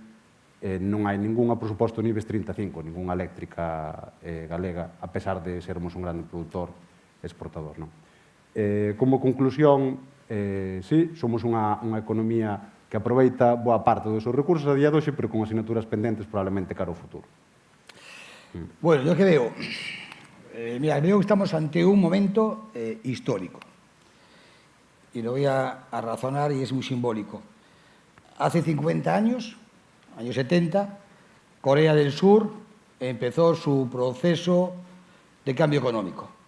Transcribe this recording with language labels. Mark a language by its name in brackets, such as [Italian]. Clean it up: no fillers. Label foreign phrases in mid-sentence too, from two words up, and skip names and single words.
[Galician] Non hai ninguna, por suposto, niveis 35, ninguna eléctrica galega, a pesar de sermos un grande produtor exportador. Como conclusión, sí, somos unha economía que aproveita boa parte dos seus recursos a día de hoxe, pero con asignaturas pendentes probablemente cara ao futuro. [Spanish] Bueno, yo que veo, mira, veo que estamos ante un momento histórico. Y lo voy a razonar y es muy simbólico. Hace 50 años, años 70, Corea del Sur empezó su proceso de cambio económico.